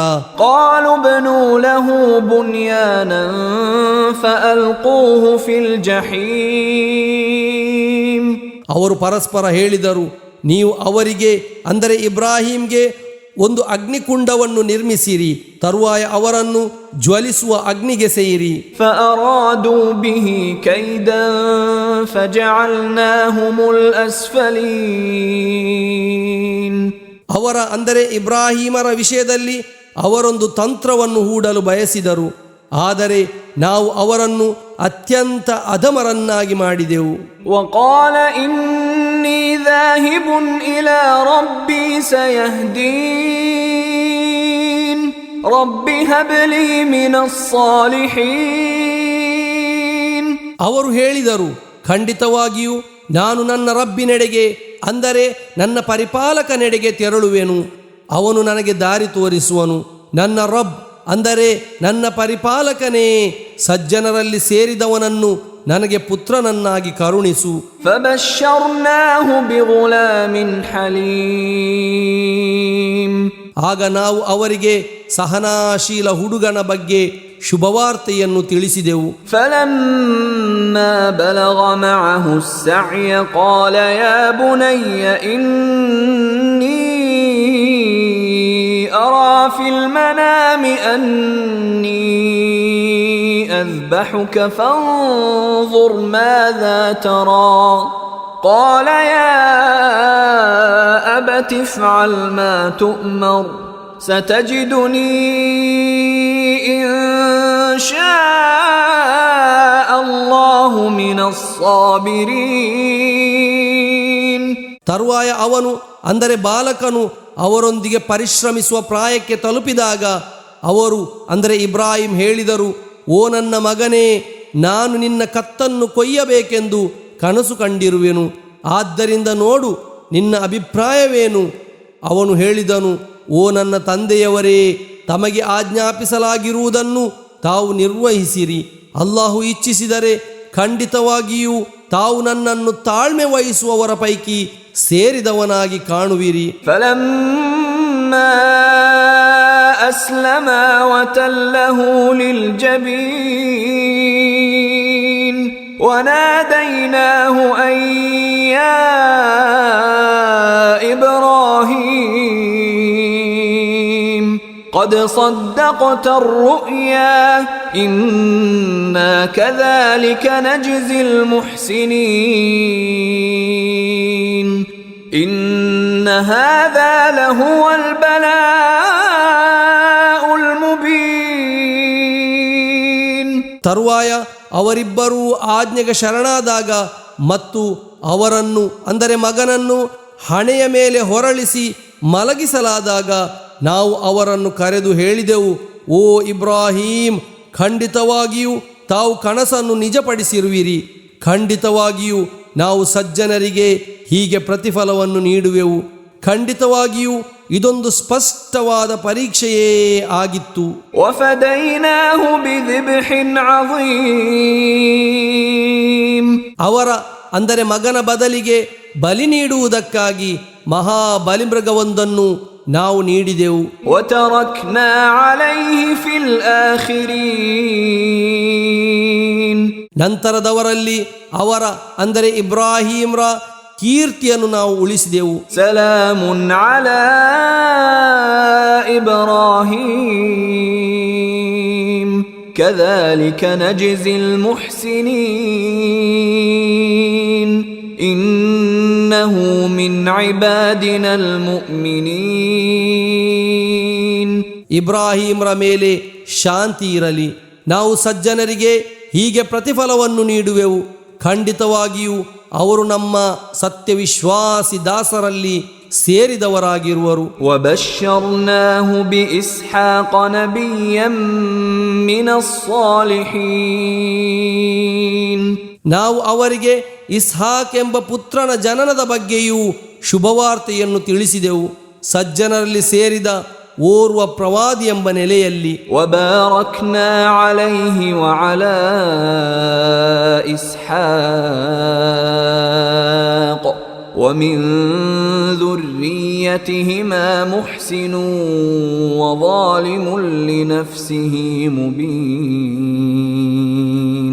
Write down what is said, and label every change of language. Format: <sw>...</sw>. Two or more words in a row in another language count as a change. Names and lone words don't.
<ar>قالوا بنوا له بنيانا فألقوه في الجحيم.</ar> <kn>ಅವರು ಪರಸ್ಪರ ಹೇಳಿದರು, ನೀವು ಅವರಿಗೆ, ಅಂದರೆ ಇಬ್ರಾಹಿಂಗೆ ಒಂದು ಅಗ್ನಿಕುಂಡವನ್ನು ನಿರ್ಮಿಸಿರಿ, ತರುವಾಯ ಅವರನ್ನು ಜ್ವಲಿಸುವ ಅಗ್ನಿಗೆ ಸೇರಿ.</kn> <ar>فأرادوا به كيدا فجعلناهم الأسفلين.</ar> <kn>ಅವರ, ಅಂದರೆ ಇಬ್ರಾಹಿಮರ ವಿಷಯದಲ್ಲಿ ಅವರೊಂದು ತಂತ್ರವನ್ನು ಹೂಡಲು ಬಯಸಿದರು, ಆದರೆ ನಾವು ಅವರನ್ನು ಅತ್ಯಂತ ಅಧಮರನ್ನಾಗಿ ಮಾಡಿದೆವು.</kn> <ar>وقال إني ذاهب إلى ربي سيهدين رب هب لي من الصالحين.</ar> <kn>ಅವರು ಹೇಳಿದರು, ಖಂಡಿತವಾಗಿಯೂ ನಾನು ನನ್ನ ರಬ್ಬಿನೆಡೆಗೆ, ಅಂದರೆ ನನ್ನ ಪರಿಪಾಲಕನೆಡೆಗೆ ತೆರಳುವೆನು. ಅವನು ನನಗೆ ದಾರಿ ತೋರಿಸುವನು. ನನ್ನ ರಬ್, ಅಂದರೆ ನನ್ನ ಪರಿಪಾಲಕನೇ, ಸಜ್ಜನರಲ್ಲಿ ಸೇರಿದವನನ್ನು ನನಗೆ ಪುತ್ರನನ್ನಾಗಿ ಕರುಣಿಸು.</kn> <ar>فبشرناه بغلام حليم.</ar> <kn>ಆಗ ನಾವು ಅವರಿಗೆ ಸಹನಾಶೀಲ ಹುಡುಗನ ಬಗ್ಗೆ ಶುಭವಾರ್ತೆಯನ್ನು ತಿಳಿಸಿದೆವು.</kn> <ar>فلما بلغ معه السعي قال يا بني إني أرى في المنام أني أذبحك فانظر ماذا ترى. قال يا أبت افعل ما تؤمر ستجدني إن شاء الله من الصابرين.</ar> <kn>ತರುವಾಯ ಅವನು, ಅಂದರೆ ಬಾಲಕನು ಅವರೊಂದಿಗೆ ಪರಿಶ್ರಮಿಸುವ ಪ್ರಾಯಕ್ಕೆ ತಲುಪಿದಾಗ ಅವರು, ಅಂದರೆ ಇಬ್ರಾಹಿಂ ಹೇಳಿದರು, ಓ ನನ್ನ ಮಗನೇ, ನಾನು ನಿನ್ನ ಕತ್ತನ್ನು ಕೊಯ್ಯಬೇಕೆಂದು ಕನಸು ಕಂಡಿರುವೆನು. ಆದ್ದರಿಂದ ನೋಡು, ನಿನ್ನ ಅಭಿಪ್ರಾಯವೇನು? ಅವನು ಹೇಳಿದನು, ಓ ನನ್ನ ತಂದೆಯವರೇ, ತಮಗೆ ಆಜ್ಞಾಪಿಸಲಾಗಿರುವುದನ್ನು ತಾವು ನಿರ್ವಹಿಸಿರಿ. ಅಲ್ಲಾಹು ಇಚ್ಛಿಸಿದರೆ ಖಂಡಿತವಾಗಿಯೂ ತಾವು ನನ್ನನ್ನು ತಾಳ್ಮೆ ವಹಿಸುವವರ ಪೈಕಿ ಸೇರಿದವನಾಗಿ ಕಾಣುವಿರಿ.</kn> <ar>فلما أسلما وتله للجبين وناديناه أن يا إبراهيم قد صدقت الرؤيا إنا كذلك نجزي المحسنين إن هذا لهو البلاء المبين.</ar> <kn>ತರುವಾಯ ಅವರಿಬ್ಬರೂ ಆಜ್ಞೆಗೆ ಶರಣಾದಾಗ ಮತ್ತು ಅವರನ್ನು ಅಂದರೆ ಮಗನನ್ನು ಹಣೆಯ ಮೇಲೆ ಹೊರಳಿಸಿ ಮಲಗಿಸಲಾದಾಗ ನಾವು ಅವರನ್ನು ಕರೆದು ಹೇಳಿದೆವು, ಓ ಇಬ್ರಾಹಿಂ, ಖಂಡಿತವಾಗಿಯೂ ತಾವು ಕನಸನ್ನು ನಿಜಪಡಿಸಿರುವಿರಿ. ಖಂಡಿತವಾಗಿಯೂ ನಾವು ಸಜ್ಜನರಿಗೆ ಹೀಗೆ ಪ್ರತಿಫಲವನ್ನು ನೀಡುವೆವು. ಖಂಡಿತವಾಗಿಯೂ ಇದೊಂದು ಸ್ಪಷ್ಟವಾದ ಪರೀಕ್ಷೆಯೇ ಆಗಿತ್ತು.</kn> <ar>وفديناه بذبح عظيم.</ar> <kn>ಅವರ ಅಂದರೆ ಮಗನ ಬದಲಿಗೆ ಬಲಿ ನೀಡುವುದಕ್ಕಾಗಿ ಮಹಾ ಬಲಿಮೃಗವೊಂದನ್ನು ನಾವು ನೀಡಿದೆವು.</kn> <ar>وتركنا عليه في الآخرين.</ar> <kn>ನಂತರದವರಲ್ಲಿ ಅವರ ಅಂದರೆ ಇಬ್ರಾಹಿಂರ ಕೀರ್ತಿಯನ್ನು ನಾವು ಉಳಿಸಿದೆವು.</kn> <ar>سلام على إبراهيم كذلك نجزي المحسنين إنه من عبادنا المؤمنين.</ar> <kn>ಇಬ್ರಾಹಿಂರ ಮೇಲೆ ಶಾಂತಿ ಇರಲಿ. ನಾವು ಸಜ್ಜನರಿಗೆ ಹೀಗೆ ಪ್ರತಿಫಲವನ್ನು ನೀಡುವೆವು. ಖಂಡಿತವಾಗಿಯೂ ಅವರು ನಮ್ಮ ಸತ್ಯವಿಶ್ವಾಸಿ ದಾಸರಲ್ಲಿ ಸೇರಿದವರಾಗಿರುವರು.</kn> <ar>وبشرناه بإسحاق نبيا من الصالحين.</ar> <kn>ನಾವು ಅವರಿಗೆ ಇಸ್ಹಾಕ್ ಎಂಬ ಪುತ್ರನ ಜನನದ ಬಗ್ಗೆಯೂ ಶುಭವಾರ್ತೆಯನ್ನು ತಿಳಿಸಿದೆವು, ಸಜ್ಜನರಲ್ಲಿ ಸೇರಿದ ಓರ್ವ ಪ್ರವಾದಿ ಎಂಬ ನೆಲೆಯಲ್ಲಿ.</kn> <ar>وباركنا عليه وعلى إسحاق ومن ذريتهما محسن وظالم لنفسه مبين.</ar>